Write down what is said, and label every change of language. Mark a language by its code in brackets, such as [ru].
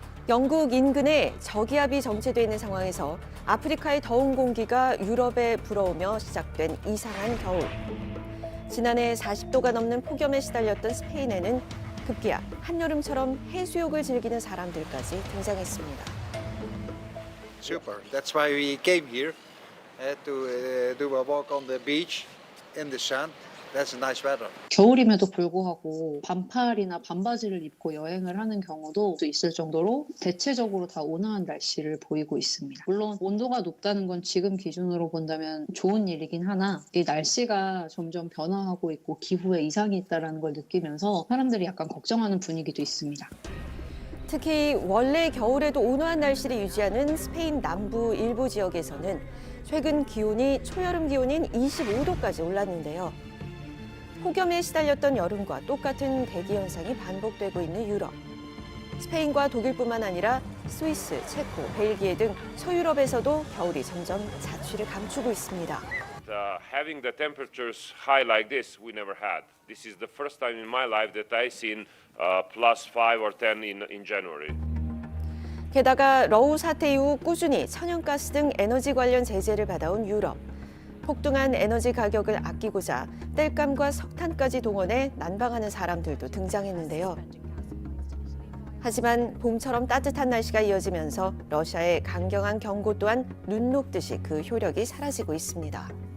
[ko] 영국 인근에 저기압이 정체되어 있는 상황에서 아프리카의 더운 공기가 유럽에 불어오며 시작된 이상한 겨울. 지난해 40도가 넘는 폭염에 시달렸던 스페인에는 급기야 한여름처럼 해수욕을 즐기는 사람들까지 등장했습니다. [en] Super. That's why we came here to do a walk on the beach in the sun. That's a nice weather. [ko] 겨울임에도 불구하고 반팔이나 반바지를 입고 여행을 하는 경우도 있을 정도로 대체적으로 다 온화한 날씨를 보이고 있습니다. 물론 온도가 높다는 건 지금 기준으로 본다면 좋은 일이긴 하나 이 날씨가 점점 변화하고 있고 기후에 이상이 있다는 걸 느끼면서 사람들이 약간 걱정하는 분위기도 있습니다. 특히 원래 겨울에도 온화한 날씨를 유지하는 스페인 남부 일부 지역에서는 최근 기온이 초여름 기온인 25도까지 올랐는데요. 폭염에 시달렸던 여름과 똑같은 대기 현상이 반복되고 있는 유럽. 스페인과 독일뿐만 아니라 스위스, 체코, 벨기에 등 서유럽에서도 겨울이 점점 자취를 감추고 있습니다. [en] Having the temperatures high like this, we never had. This is the first time in my life that I've seen +5 or 10 in January. [ko] 게다가 러우 사태 이후 꾸준히 천연가스 등 에너지 관련 제재를 받아온 유럽. 폭등한 에너지 가격을 아끼고자 땔감과 석탄까지 동원해 난방하는 사람들도 등장했는데요. 하지만 봄처럼 따뜻한 날씨가 이어지면서 러시아의 강경한 경고 또한 눈 녹듯이 그 효력이 사라지고 있습니다.